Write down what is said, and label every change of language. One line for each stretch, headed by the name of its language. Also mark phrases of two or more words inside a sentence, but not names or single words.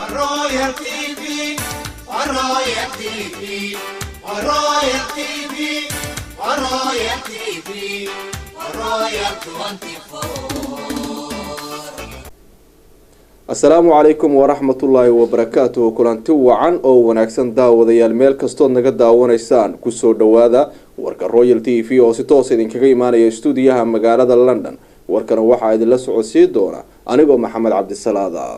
Somali: Royal TV, Royal TV, Royal TV, Royal TV, Royal 24.
Arabic: السلام عليكم ورحمة الله وبركاته.
Somali: kulanti wacan oo wanaagsan daawadayaal meel kastood naga daawanaysaan kusoo dhawaada warka Royal TV oo si toos idinkaga imaanaya stuudiyaha magaalada London. warkana waxaa idinla socodsiin doona anigoo Maxamed Cabdisalaada.